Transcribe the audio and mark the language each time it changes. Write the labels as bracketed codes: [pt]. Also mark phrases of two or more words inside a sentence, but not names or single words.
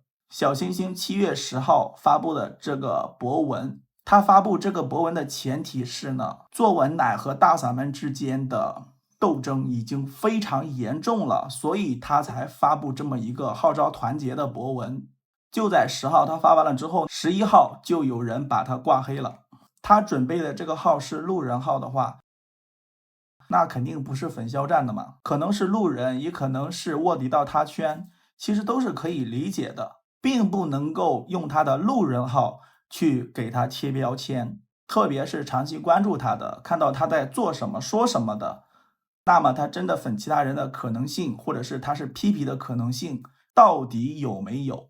[zh] 小星星7月10號發布的這個博文，他發布這個博文的前提是呢，作文奶和大嗓門之間的鬥爭已經非常嚴重了，所以他才發布這麼一個號召團結的博文。就在10號他發完了之後，11號就有人把他掛黑了。他準備的這個號是路人號的話，那肯定不是粉肖戰的嘛，可能是路人，也可能是臥底到他圈，其實都是可以理解的，並不能夠用他的路人號去給他貼標籤。特別是長期關注他的，看到他在做什麼說什麼的，那麼他真的粉其他人的可能性，或者是他是批皮的可能性到底有沒有？